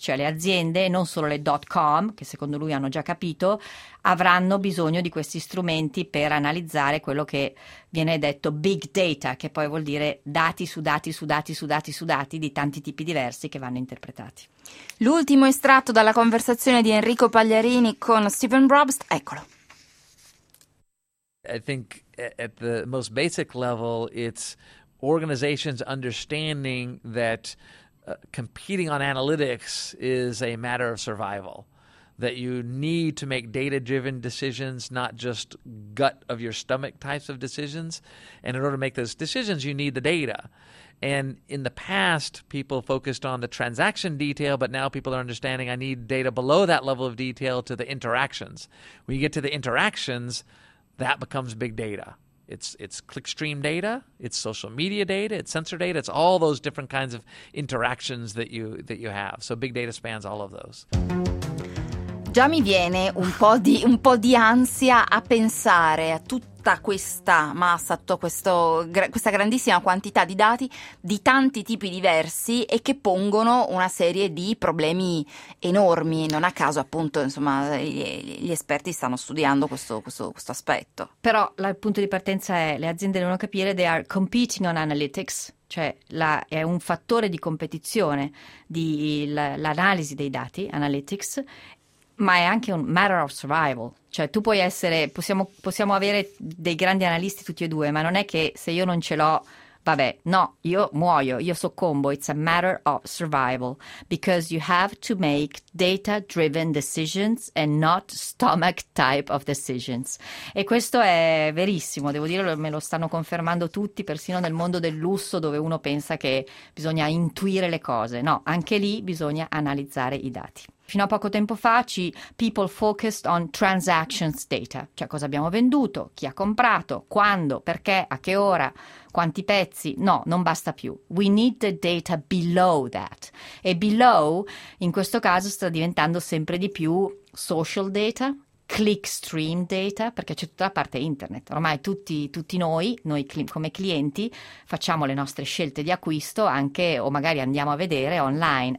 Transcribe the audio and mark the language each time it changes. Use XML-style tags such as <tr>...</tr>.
<it>Cioè le aziende, non solo le dot-com, che secondo lui hanno già capito, avranno bisogno di questi strumenti per analizzare quello che viene detto big data, che poi vuol dire dati su dati su dati su dati su dati di tanti tipi diversi che vanno interpretati. L'ultimo estratto dalla conversazione di Enrico Pagliarini con Stephen Brobst, eccolo.</it> <en>I think at the most basic level it's organizations understanding that competing on analytics is a matter of survival. That you need to make data-driven decisions, not just gut-of-your-stomach types of decisions. And in order to make those decisions, you need the data. And in the past, people focused on the transaction detail, but now people are understanding I need data below that level of detail to the interactions. When you get to the interactions, that becomes big data. It's clickstream data, it's social media data, it's sensor data, it's all those different kinds of interactions that you have. So big data spans all of those.</en> <it>Già mi viene un po' di ansia a pensare a tutta questa massa, a questa grandissima quantità di dati di tanti tipi diversi e che pongono una serie di problemi enormi. Non a caso, appunto, insomma, gli esperti stanno studiando questo aspetto. Però il punto di partenza è le aziende devono capire</it> <en>they are competing on analytics.</en> <it>Cioè è un fattore di competizione l'analisi dei dati, analytics. Ma è anche un</it> <en>matter of survival,</en> <it>cioè tu puoi essere, possiamo avere dei grandi analisti tutti e due, ma non è che se io non ce l'ho, vabbè, no, io muoio, io soccombo.</it> <en>It's a matter of survival, because you have to make data-driven decisions and not stomach type of decisions.</en> <it>E questo è verissimo, devo dire, me lo stanno confermando tutti, persino nel mondo del lusso, dove uno pensa che bisogna intuire le cose. No, anche lì bisogna analizzare i dati. Fino a poco tempo fa</it> <en>people focused on transactions data,</en> <it>cioè cosa abbiamo venduto, chi ha comprato, quando, perché, a che ora, quanti pezzi. No, non basta più.</it> <en>We need the data below that.</en> <it>E below, in questo caso, sta diventando sempre di più social data, clickstream data, perché c'è tutta la parte internet. Ormai tutti noi come clienti facciamo le nostre scelte di acquisto anche, o magari andiamo a vedere online.</it>